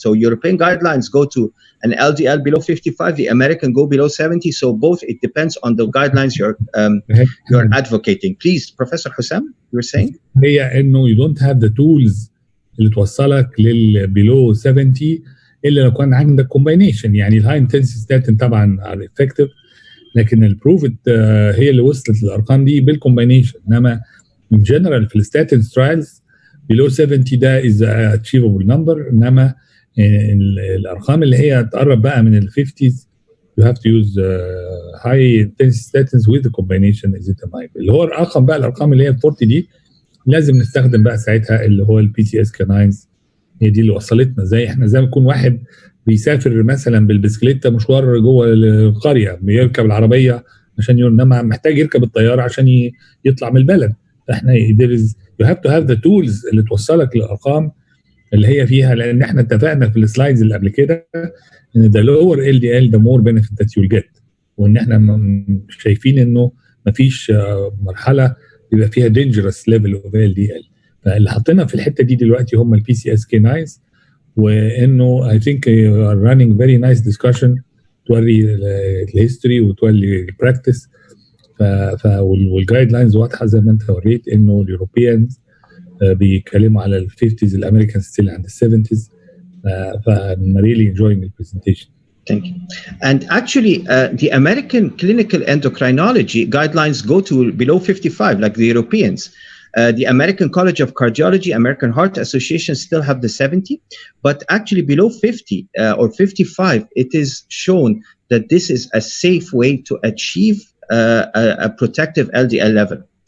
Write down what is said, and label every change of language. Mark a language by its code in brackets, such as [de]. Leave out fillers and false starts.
[en] So European guidelines go to an LDL below 55, the American go below 70. So both, it depends on the guidelines you're advocating. Please, Professor Hussam, you were saying? [ar] هي انه [en] you don't have the tools [ar] اللي توصلك لل [en] below 70 [ar] الا لو كان عندك combination. يعني الهاي انتنسيتي ستاتين طبعا [en] are effective، [ar] لكن البروفد هي اللي وصلت للارقام دي بالكومباينيشن. انما [en] in general في الستاتين trials below 70 [ar] ده [en] is a achievable number. [ar] انما الارقام اللي هي تقرب بقى من [en] ال 50s you have to use high intensity statins with the combination ezetimibe. [ar] اللي هو الرقم بقى الارقام اللي هي 40 دي لازم نستخدم بقى ساعتها اللي هو البي سي اس كاناينز. هي دي اللي وصلتنا. زي احنا زي ما يكون واحد بيسافر مثلا بالبسكليته مشوار جوه القريه، بيركب العربيه عشان انما محتاج يركب الطياره عشان يطلع من البلد. احنا [en] you have to have the tools [ar] اللي توصلك للارقام اللي هي فيها، لان احنا اتفقنا في السلايدز اللي قبل كده ان [en] the lower LDL the more benefit that you'll get، [ar] وان احنا شايفين انه مفيش مرحله يبقى فيها [en] dangerous level of LDL. [ar] فاللي حطينا في الحته دي دلوقتي هم البي سي اس كي نايز، وانه [en] I think you are running very nice discussion [ar] توري الهيستوري وتوري البراكتس. والجايد لاينز واضحه زي ما انت وريت انه اليوروبيانز بيتكلموا على ال 50s، الامريكان ستيل عند ال 70s. [en] I'm really enjoying the presentation. Thank you. And actually, the American clinical endocrinology guidelines go to below 55, like the Europeans. The American College of Cardiology, American Heart Association still have the 70, but actually below 50 or 55, it is shown that this is a safe way to achieve a protective LDL level.